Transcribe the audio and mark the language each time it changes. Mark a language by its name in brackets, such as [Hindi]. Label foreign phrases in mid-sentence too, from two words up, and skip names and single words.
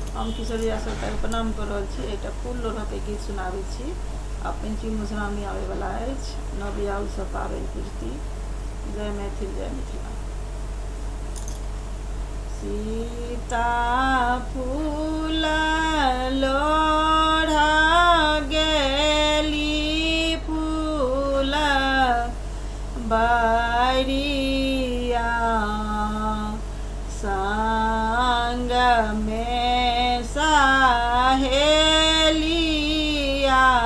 [Maithili] हम किशोरी सरकार के प्रणाम कर रहल छी। एकटा फूल लोढ़ के गीत सुनाबै छी। आ पंचमी मधुश्रावणी आवे वाला अछि। नवबियाहु सब पाबनि पूजती। जय मैथिल जय मिथिला। सीता फूल लोढ़ गेली फूल बारिया संग में सहेलिया